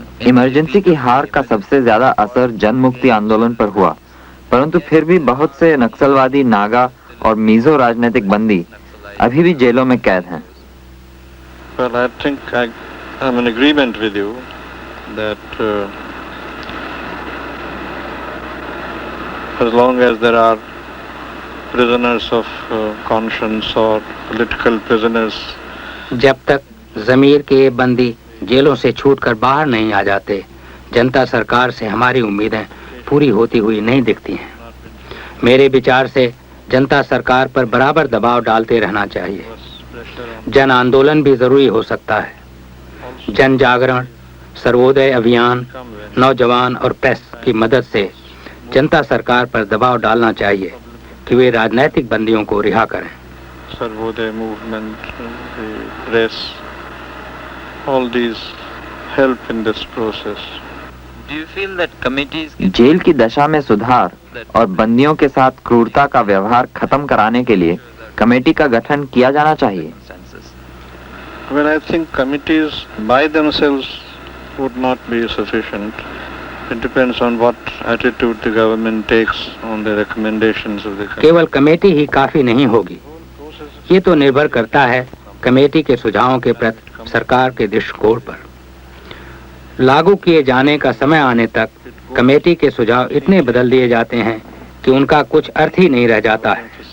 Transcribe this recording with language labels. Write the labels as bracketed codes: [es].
[hi] Emergency की हार का सबसे ज्यादा असर जन मुक्ति आंदोलन पर हुआ, परंतु फिर भी बहुत से नक्सलवादी, नागा और मिजो राजनीतिक बंदी अभी भी जेलों में कैद हैं। [en] Well, I think I'm in agreement with you that as long as there are prisoners of conscience or political prisoners, [hi] जब तक ज़मीर के बंदी जेलों से छूटकर बाहर नहीं आ जाते, जनता सरकार से हमारी उम्मीदें पूरी होती हुई नहीं दिखती हैं। मेरे विचार से जनता सरकार पर बराबर दबाव डालते रहना चाहिए। जन आंदोलन भी जरूरी हो सकता है। जन जागरण, सर्वोदय अभियान, नौजवान और प्रेस की मदद से जनता सरकार पर दबाव डालना चाहिए कि वे राजनीतिक बंदियों को रिहा करें। [en] Sarvodaya movement, press, all these help in this process. [hi] Jail की दशा में सुधार और बंदियों के साथ क्रूरता का व्यवहार खत्म कराने के लिए कमेटी का गठन किया जाना चाहिए। [en] Well, I think committees by themselves would not be sufficient. It depends on what attitude the government takes on the recommendations of the committee. [hi] केवल कमेटी ही काफी नहीं होगी। ये तो निर्भर करता है कमेटी के सुझावों के प्रति सरकार के दृष्टिकोण पर। लागू किए जाने का समय आने तक कमेटी के सुझाव इतने बदल दिए जाते हैं कि उनका कुछ अर्थ ही नहीं रह जाता है।